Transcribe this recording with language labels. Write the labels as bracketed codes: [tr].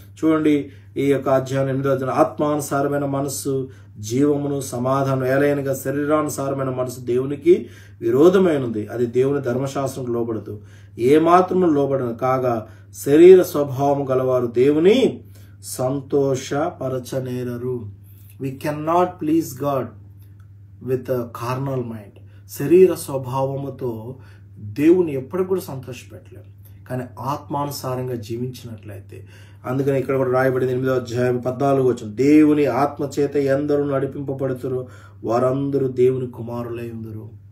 [te] చూడండి, ఈ యొక్క అధ్యాయం 8వ ఆత్మానుసారమైన మనస్సు జీవమును సమాధానం, ఏలైనగా శరీరానుసారమైన మనసు దేవునికి విరోధమైనది, అది దేవుని ధర్మశాస్త్రం లోబడదు, ఏ మాత్రము లోబడదు. కాగా శరీర స్వభావము గలవారు దేవుని సంతోషపరచనేరరు. [en] We cannot please God with a carnal mind. [te] శరీర స్వభావముతో దేవుని ఎప్పటికి కూడా సంతోషపెట్టలేము, కానీ ఆత్మానుసారంగా జీవించినట్లయితే. అందుకని ఇక్కడ కూడా రాయబడింది 8వ అధ్యాయం 14వ వచనం, దేవుని ఆత్మ చేత ఎందరూ నడిపింపబడుతురు వారందరూ దేవుని కుమారులై ఉందరు.